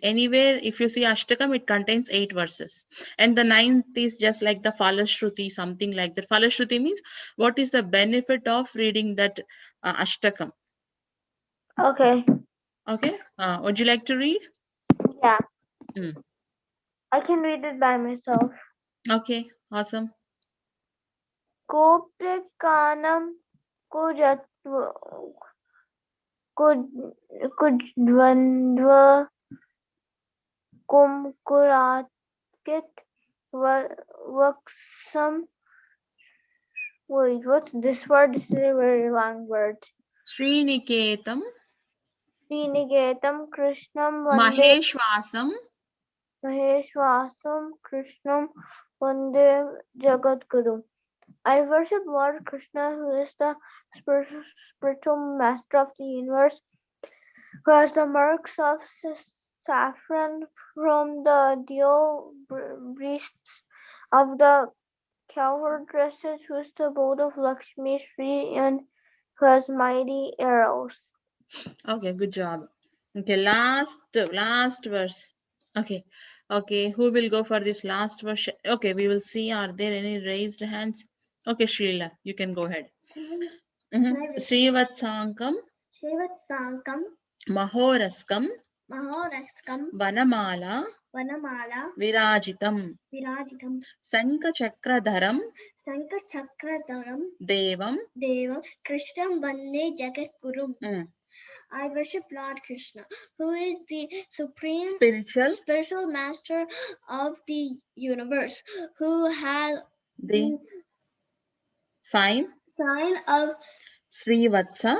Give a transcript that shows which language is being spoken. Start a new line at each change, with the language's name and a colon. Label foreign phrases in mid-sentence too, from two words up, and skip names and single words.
English: Anywhere, if you see Ashtakam, it contains 8 verses. And the 9th is just like the Falashruti, something like that. Falashruti means what is the benefit of reading that Ashtakam. Okay. Okay. Would you like to read? Yeah. Mm. I can read it by myself. Okay. Awesome.
Sanskrit: Koprikanam kudvandva kumkuratkit vaksam.
English: Wait, what's this word? This is a very long word.
Sanskrit: Sriniketam. Srinigetam Krishnam Vande Maheshwasam. Maheshwasam Krishnam Vande Jagadguru.
English: I worship Lord Krishna, who is the spiritual master of the universe, who has the marks of saffron from the deal breasts of the cowherd dresses, who is the abode of Lakshmi Sri, and who has mighty arrows. Okay, good job. Okay, last verse. Okay. Okay, who will go for this last verse? Okay, we will see. Are there any raised hands? Okay, Shrila, you can go ahead.
Sanskrit: Srivatsankam. Srivatsankam Mahoraskam. Mahoraskam Vanamala. Vanamala Virajitam. Virajitam Sankachakradharam. Sankachakradharam Devam. Devam Krishnam Vande Jagatgurum.
English: I worship Lord Krishna, who is the supreme spiritual master of the universe, who has the sign of Srivatsa